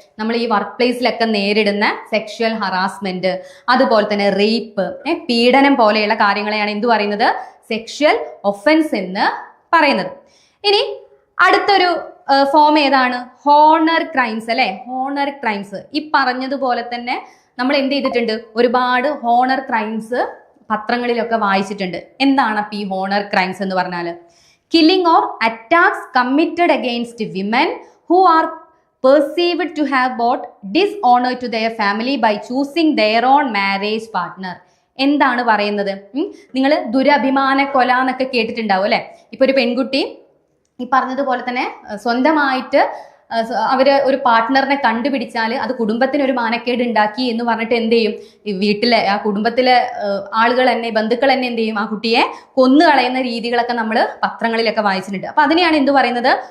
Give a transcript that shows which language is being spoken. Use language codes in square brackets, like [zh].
[ml] നമ്മൾ ഈ വർക്ക് പ്ലേസിലൊക്കെ നേരിടുന്ന സെക്ഷൽ ഹറാസ്മെന്റ്, അതുപോലെ തന്നെ റേപ്പ്, പീഡനം പോലെയുള്ള കാര്യങ്ങളെയാണ് എന്ത് പറയുന്നത്, സെക്ഷൽ ഒഫൻസ് എന്ന് പറയുന്നത്. ഇനി അടുത്തൊരു ഫോം ഏതാണ്, ഹോണർ ക്രൈംസ് അല്ലെ. ഹോണർ ക്രൈംസ് ഈ പറഞ്ഞതുപോലെ തന്നെ നമ്മൾ എന്ത് ചെയ്തിട്ടുണ്ട്, ഒരുപാട് ഹോണർ ക്രൈംസ് പത്രങ്ങളിലൊക്കെ വായിച്ചിട്ടുണ്ട്. എന്താണ് അപ്പൊ ഈ ഹോണർ ക്രൈംസ് എന്ന് പറഞ്ഞാൽ? [en] Killing or attacks committed against women who are perceived to have brought dishonor to their family by choosing their own marriage partner. [ml] എന്താണ് പറയുന്നത്? നിങ്ങൾ ദുരഭിമാന കൊല എന്നൊക്കെ കേട്ടിട്ടുണ്ടാവും അല്ലെ? ഇപ്പൊ ഒരു പെൺകുട്ടി ഈ പറഞ്ഞതുപോലെ തന്നെ സ്വന്തമായിട്ട് അവര് ഒരു പാർട്ട്ണറിനെ കണ്ടുപിടിച്ചാൽ അത് കുടുംബത്തിന് ഒരു മാനക്കേട് ഉണ്ടാക്കി എന്ന് പറഞ്ഞിട്ട് എന്ത് ചെയ്യും? വീട്ടിലെ ആ കുടുംബത്തിലെ ആളുകൾ തന്നെ, ബന്ധുക്കൾ തന്നെ എന്ത് ചെയ്യും? ആ കുട്ടിയെ കൊന്നു കളയുന്ന രീതികളൊക്കെ നമ്മൾ പത്രങ്ങളിലൊക്കെ വായിച്ചിട്ടുണ്ട്. അപ്പൊ അതിനെയാണ് എന്ത് പറയുന്നത്?